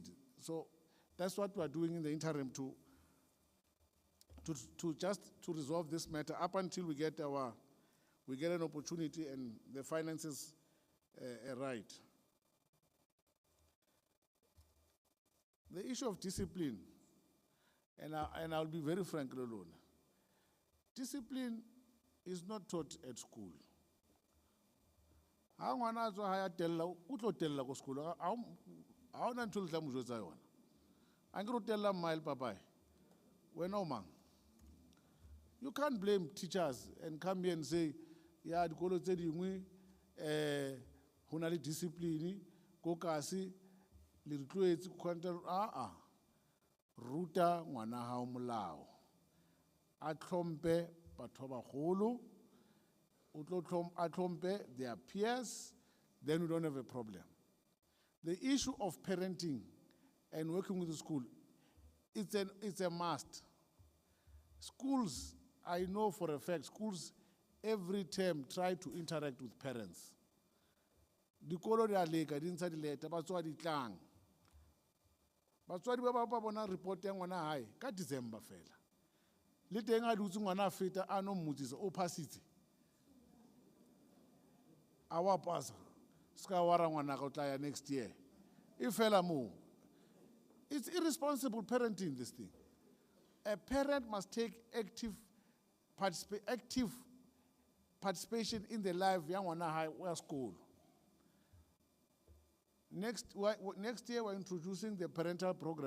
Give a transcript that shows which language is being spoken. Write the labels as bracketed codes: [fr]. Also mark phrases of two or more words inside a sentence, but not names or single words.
[en] So that's what we are doing in the interim to resolve this matter up until we get an opportunity and the finances are right. The issue of discipline, and I'll be very frank, Lolona. Discipline is not taught at school. [st] Ha ngwana a tswa ha ya tella, o tlo tella ko sekolo. Ha ona ntho le tla mo jwetsa yona. A nke re o tella mile papai. Wena o mang? [en] You can't blame teachers and come here and say, yeah, [st] dikolo tse dingwe ho na le discipline, ko kasi le re tloetse control. Ruta ngwana hao molao. A tlhompe batho ba bagolo, a tlhompe [en] their peers, then we don't have a problem. The issue of parenting and working with the school, it's a must. Schools, I know for a fact, schools every term try to interact with parents. [st] Dikolo di a leka, di ntsha dileta, batswadi tlang. Batswadi ba bona report ya ngwana hae ka December fela. Le teng a dutse ngwana a feta a no mmotsisa o phasitse. A wa pasa. Ska wara ngwana ka tla ya [en] next year. [st] E fela mo. [en] It's irresponsible parenting, this thing. A parent must take active participation in the life of young high school. Next year, we're introducing the parental program.